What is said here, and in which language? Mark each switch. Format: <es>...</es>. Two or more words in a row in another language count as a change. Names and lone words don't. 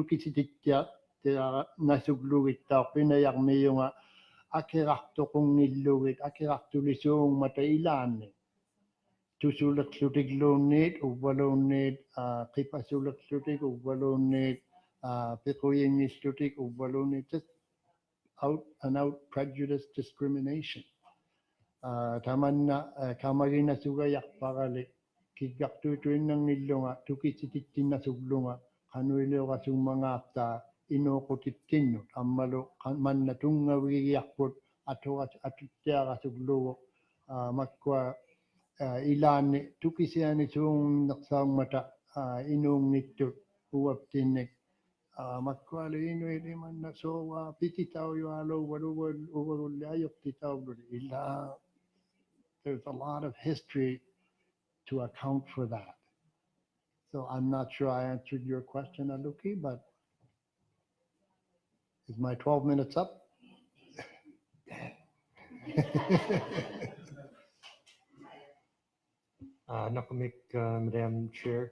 <iu>tukisitittiara nasuglugittaa akirartoqungillugit akirartulisuungmata ilaanni tusulerlutikluunniit uvvaluunniit qipasulerlutik uvvaluunniit piquyinngillutik uvvaluunniit just</iu> <en>out and out prejudice discrimination</en> <iu>tamanna kamagina sugayarparali kiggartuituinnangillunga tukisitittinnasuglunga qanuiluqasummangaartaa inuuqutittinnut ammalu manna tungavigiarput atuttiarasuglugu makkua ilaanni tukisiani suunnersaangmata inuungittut uaptinnik makkuali inuit imanna sowa pititaujualu uvagulli ajortitauvluli illa</iu> <en>there's a lot of history to account for that. So I'm not sure I answered your question, Aluki, but is my 12 minutes up? Nakamik, Madam Chair.</en>